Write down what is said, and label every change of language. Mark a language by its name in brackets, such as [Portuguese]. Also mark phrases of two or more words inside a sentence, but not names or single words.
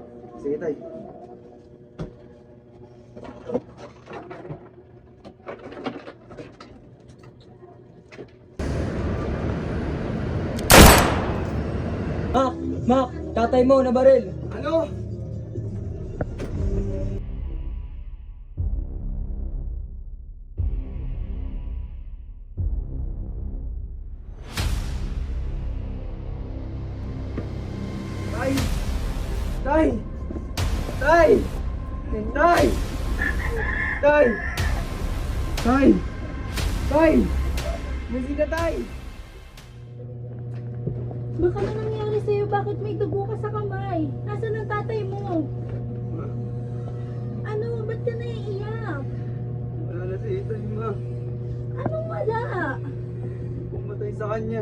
[Filipino] Sige tay. Mak, tatay mo na baril. Ano? Tay! Tay! Tay! Tay! Tay! Tay! Tay! Musika tay! Baka na nangyari sa'yo, bakit may dugo ka sa kamay? Nasaan ang tatay mo? Ano, ba't ka naiiyak? Wala na si Ethan, ma. Anong wala? Pumatay sa kanya.